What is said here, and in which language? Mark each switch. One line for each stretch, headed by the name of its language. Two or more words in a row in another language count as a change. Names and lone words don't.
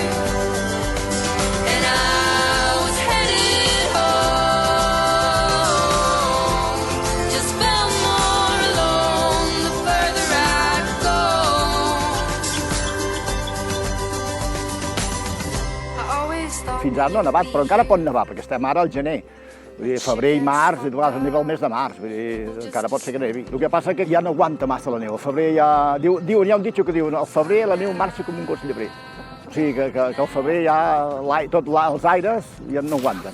English: And I was headed home, just felt more alone the further I'd go. I always thought
Catalan: Fins ara no ha nevat, però encara pot nevar, perquè estem ara al gener. Vull dir, febrer i març, i a neva el mes de març, vull dir, encara pot ser que nevi. El que passa que ja no aguanta massa la neu. El febrer ja... Hi ha un ditxo que diu, al febrer la neu marxa com un gos llebrer. O sigui, que al febrer ja els aires ja no aguanten.